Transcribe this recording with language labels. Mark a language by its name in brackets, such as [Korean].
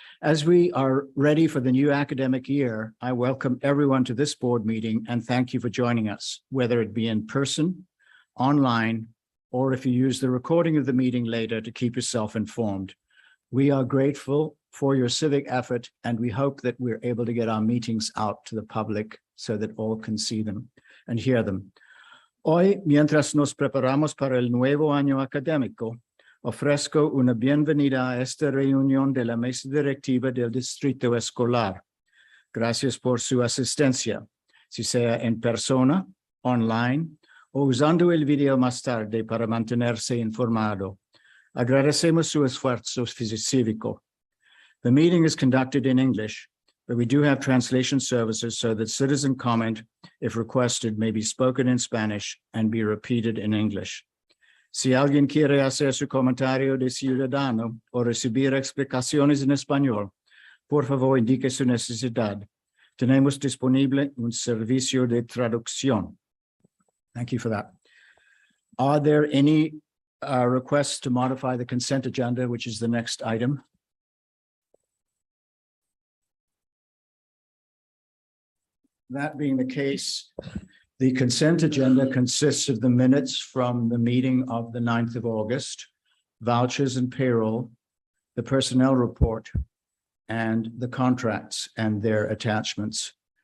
[English] As we are ready for the new academic year, I welcome everyone to this board meeting and thank you for joining us, whether it be in person, online, or if you use the recording of the meeting later to keep yourself informed. We are grateful for your civic effort, and we hope that we're able to get our meetings out to the public so that all can see them and hear them. [Spanish] Hoy, mientras nos preparamos para el nuevo año académico, ofrezco una bienvenida a esta reunión de la mesa directiva del distrito escolar. Gracias por su asistencia, si sea en persona, online, o usando el video más tarde para mantenerse informado. Agradecemos su esfuerzo cívico. [English] The meeting is conducted in English, but we do have translation services so that citizen comment, if requested, may be spoken in Spanish and be repeated in English. [Spanish] Si alguien quiere hacer su comentario de ciudadano o recibir explicaciones en español, por favor indique su necesidad. Tenemos disponible un servicio de traducción. [English] Thank you for that. Are there any requests to modify the consent agenda, which is the next item? That being the case, the consent agenda consists of the minutes from the meeting of the 9th of August, vouchers and payroll, the personnel report, and the contracts and their attachments.